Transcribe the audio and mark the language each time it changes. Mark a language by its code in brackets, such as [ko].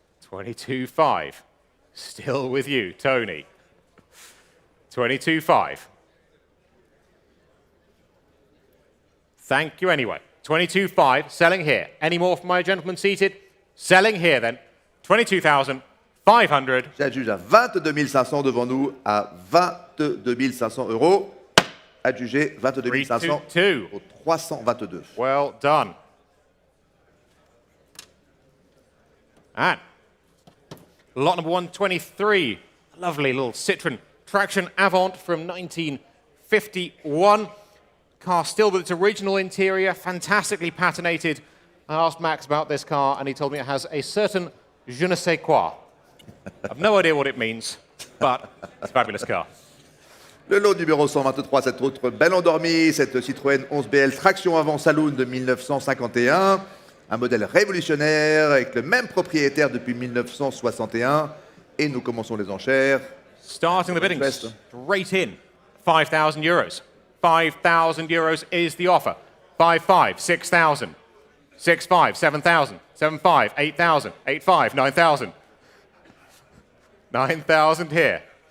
[en] 22.5. Still with you, Tony. 22.5. Thank you anyway. 22.5, selling here. Any more from my gentleman seated? Selling here then. 22,500. [fr] J'adjuge à 22 500 devant nous, à 22 500 euros. Adjugé 22 500 au 322. [en] Well done. And lot number 123, lovely little Citroën Traction Avant from 1951. Car still with its original interior, fantastically patinated. I asked Max about this car and he told me it has a certain je ne sais quoi. I've no idea what it means, but it's a fabulous car. [fr] Le lot numéro 123, cette autre belle endormie, cette Citroën 11BL Traction Avant Saloon de 1951. Un modèle révolutionnaire avec le même propriétaire depuis 1961. Et nous commençons les enchères. [en] Starting the bidding straight in. 5,000 euros. 5,000 euros is the offer. 5,500, 6,000. 6,500, 7,000. 7,500, 8,000. 8,500, 9,000. 9,000 here.